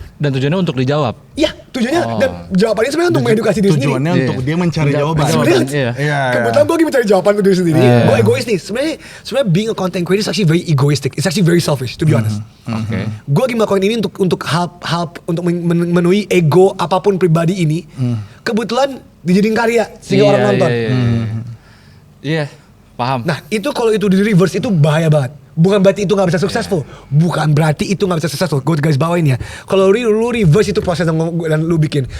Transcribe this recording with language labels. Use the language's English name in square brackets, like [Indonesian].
[Indonesian] Dan tujuannya untuk dijawab. Iya, tujuannya dan jawabannya sebenarnya untuk mengedukasi diri sendiri. Tujuannya untuk dia mencari jawaban. Sebenarnya kebetulan gue lagi mencari jawaban untuk diri sendiri. Gue egois nih. [English] Sebenarnya being a content creator is actually very egoistic. It's actually very selfish, to be honest. [Indonesian] Gue lagi melakukan ini untuk help untuk memenuhi ego apapun pribadi ini. Kebetulan dijadiin karya sehingga orang nonton. Iya, paham. Nah itu kalau itu di reverse itu bahaya banget. Bukan berarti itu gak bisa successful. Bukan berarti itu gak bisa successful. Gue guys bawain ya. Kalau lu reverse itu proses dan lu bikin.